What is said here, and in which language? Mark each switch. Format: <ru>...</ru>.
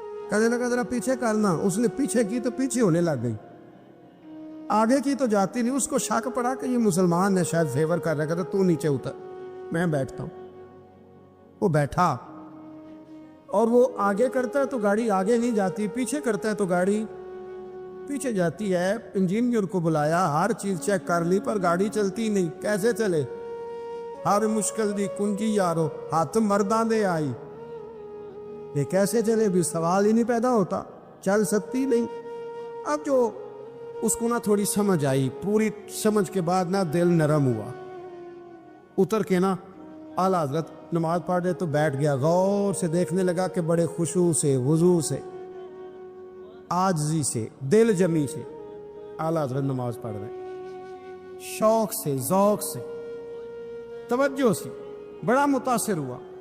<ur>کہنے لگا ذرا پیچھے کرنا. اس نے پیچھے کی تو پیچھے ہونے لگ گئی, آگے کی تو جاتی نہیں. اس کو شک پڑا کہ یہ مسلمان ہے, شاید فیور کر رہا ہے. کہتا تو نیچے اتر, میں بیٹھتا ہوں. وہ بیٹھا اور وہ آگے کرتا ہے تو گاڑی آگے نہیں جاتی, پیچھے کرتا ہے تو گاڑی پیچھے جاتی ہے. انجینئر کو بلایا, ہر چیز چیک کر لی, پر گاڑی چلتی نہیں. کیسے چلے؟</ur> <pa>ہر مشکل دی کنجی یارو, ہاتھ مرداں دے آئی.</pa> <ur>یہ کیسے چلے بھی سوال ہی نہیں پیدا ہوتا, چل سکتی نہیں. اب جو اس کو نا تھوڑی سمجھ آئی, پوری سمجھ کے بعد نا دل نرم ہوا. اتر کے نا اعلیٰ حضرت نماز پڑھ رہے تو بیٹھ گیا. غور سے دیکھنے لگا کہ بڑے خشوع سے, وضو سے, عاجزی سے, دل جمی سے اعلیٰ حضرت نماز پڑھ رہے, شوق سے, ذوق سے, توجہ سے. بڑا متاثر ہوا.</ur>